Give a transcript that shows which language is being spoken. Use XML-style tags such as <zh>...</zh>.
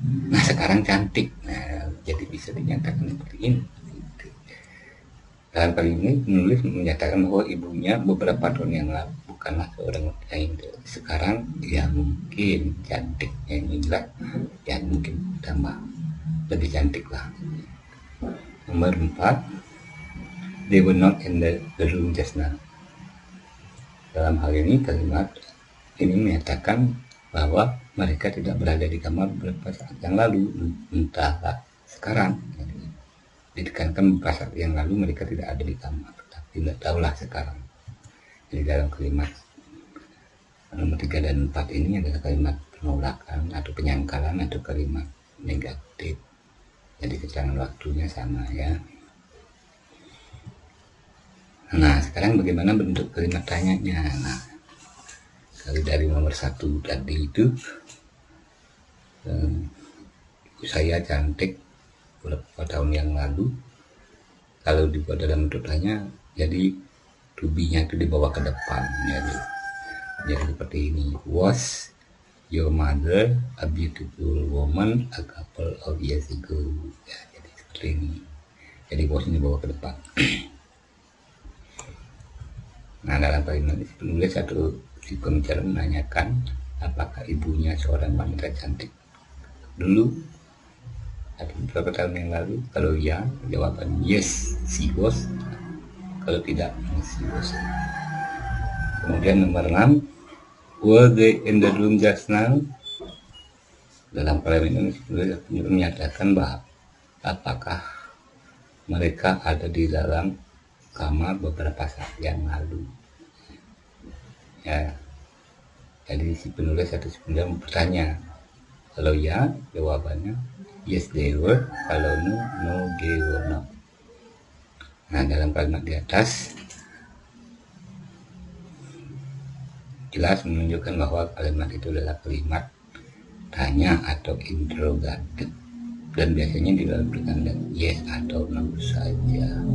<id>Nah, sekarang cantik. Nah, jadi bisa dinyatakan seperti ini. Dalam kali ini penulis menyatakan bahwa ibunya beberapa tahun yang lalu bukanlah seorang wanita yang sekarang ya mungkin cantiknya ini jelas ya mungkin tambah lebih cantik lah. Nomor 4,</id> <en>they were not in the room just now.</en> <id>Dalam hal ini kalimat ini menyatakan bahwa mereka tidak berada di kamar beberapa saat yang lalu, entahlah sekarang. Ditekankan beberapa saat yang lalu mereka tidak ada di kamar, tapi tidak tahulah sekarang. Jadi dalam kalimat nomor 3 dan 4 ini adalah kalimat penolakan atau penyangkalan atau kalimat negatif. Jadi keterangan waktunya sama ya. Nah sekarang bagaimana bentuk kalimat tanyanya? Nah kalau dari nomor 1 tadi itu ibu saya cantik beberapa tahun yang lalu, kalau dibuat dalam bentuk tanya jadi to be-nya itu dibawa ke depan jadi seperti ini.</id> <en>Was your mother a beautiful woman a couple of years ago?</en> <id>Ya, jadi seperti ini. Jadi was ini dibawa ke depan. Nah dalam kalimat ini penulis atau si pembicara menanyakan apakah ibunya seorang wanita cantik dulu atau beberapa tahun yang lalu. Kalau ya, jawaban</id> <en>yes, she was.</en> <id>Kalau tidak,</id> <en>she was.</en> <id>Kemudian nomor 6,</id> <en>were they in the room just now?</en> <id>Dalam kalimat ini menyatakan bahwa apakah mereka ada di dalam kamar beberapa saat yang lalu. Ya, jadi si penulis atau si penjara bertanya. Kalau ya, jawabannya</id> <en>yes they were.</en> <id>Kalau</id> <en>no, no they were not.</en> <id>Nah dalam kalimat di atas jelas menunjukkan bahwa kalimat itu adalah kalimat tanya atau interrogatif dan biasanya dilakukan dengan yes atau no saja.</id>